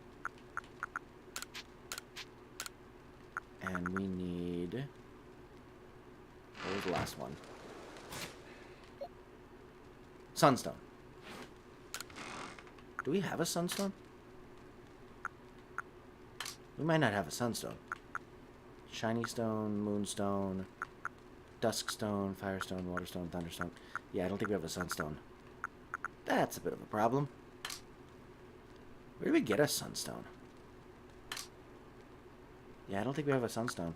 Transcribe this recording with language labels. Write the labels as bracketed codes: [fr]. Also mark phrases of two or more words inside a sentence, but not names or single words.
[en] And we need... What was the last one? Sunstone. Do we have a sunstone? We might not have a sunstone. Shiny stone, moonstone, duskstone, firestone, waterstone, thunderstone. Yeah, I don't think we have a sunstone. That's a bit of a problem. Where do we get a sunstone? Yeah, I don't think we have a sunstone.